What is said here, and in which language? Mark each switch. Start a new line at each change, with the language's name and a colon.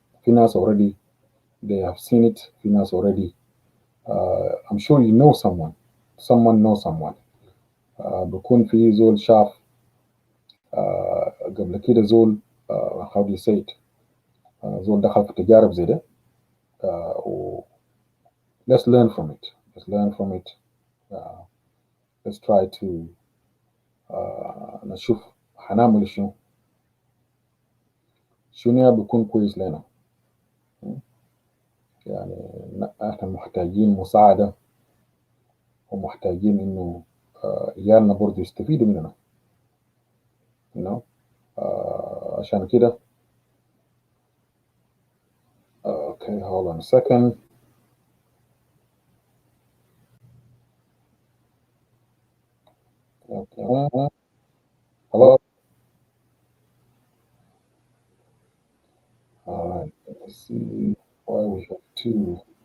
Arabic: في ناس
English: already they have seen it. في ناس already I'm sure you know someone knows someone.
Arabic: بكون في زول شاف قبل كده زول
English: how do you say it
Arabic: زول دخل في تجارب زي ده.
English: و let's learn from it. Let's learn from it. Uh, let's try to
Arabic: نشوف هنعمل شنو بيكون كويس لنا. يعني احنا محتاجين مساعدة ومحتاجين انه عيالنا برضه يستفيدوا مننا.
English: you know
Arabic: عشان كده
English: okay, hold on a second. Okay. Hello. All right, let's see why we have two.